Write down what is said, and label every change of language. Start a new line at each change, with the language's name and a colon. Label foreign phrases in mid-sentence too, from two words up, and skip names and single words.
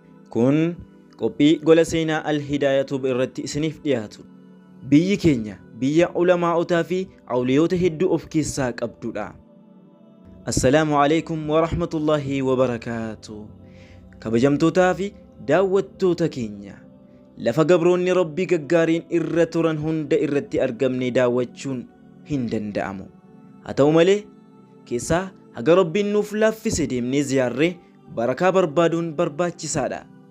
Oromo: Kun qophii gola seenaa Al-Hidaayyaa irratti isiniif dhiyaatu. Biyyi keenya biyya ulamaa'otaa fi awliyoota hedduu of keessaa qabdudha.
Arabic: السلام عليكم ورحمة الله وبركاته.
Oromo: Kabajamtootaa fi daawwattoota keenya, lafa gabroonni Rabbii gaggaariin irra turan hunda irratti argamne daawwachuun hin danda'amu. Haa ta'u malee keessaa haga Rabbiin nuuf laaffise deemnee ziyaarree barakaa barbaaduun barbaachisaadha.